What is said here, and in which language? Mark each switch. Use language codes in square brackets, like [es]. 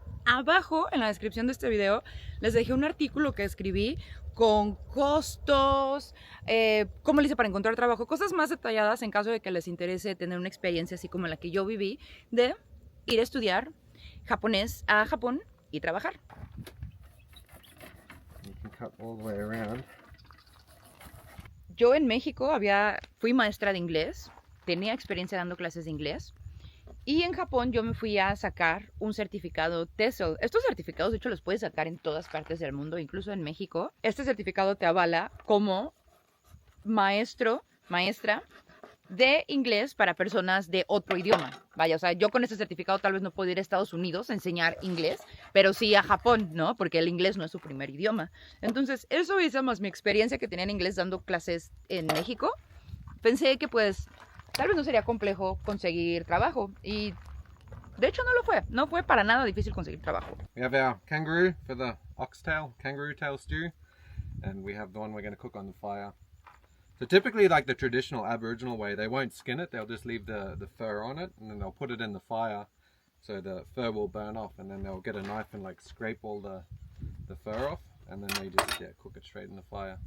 [es] Abajo, en la descripción de este video, les dejé un artículo que escribí con costos, cómo le hice para encontrar trabajo, cosas más detalladas en caso de que les interese tener una experiencia así como la que yo viví, de ir a estudiar japonés a Japón y trabajar. [en] You can cut all the way around. [es] Yo en México fui maestra de inglés, tenía experiencia dando clases de inglés. Y en Japón yo me fui a sacar un certificado TESOL. Estos certificados, de hecho, los puedes sacar en todas partes del mundo, incluso en México. Este certificado te avala como maestra de inglés para personas de otro idioma. Vaya, o sea, yo con este certificado tal vez no puedo ir a Estados Unidos a enseñar inglés, pero sí a Japón, ¿no? Porque el inglés no es su primer idioma. Entonces, eso hizo más mi experiencia que tenía en inglés dando clases en México. Pensé que pues tal vez no sería complejo conseguir trabajo y de hecho no fue para nada difícil conseguir trabajo. [en] We have our kangaroo for the oxtail, kangaroo tail stew, and we have the one we're going to cook on the fire. So typically, like the traditional Aboriginal way, they won't skin it, they'll just leave the fur on it and then they'll put it in the fire so the fur will burn off, and then they'll get a knife and like scrape all the fur off, and then they just cook it straight in the fire.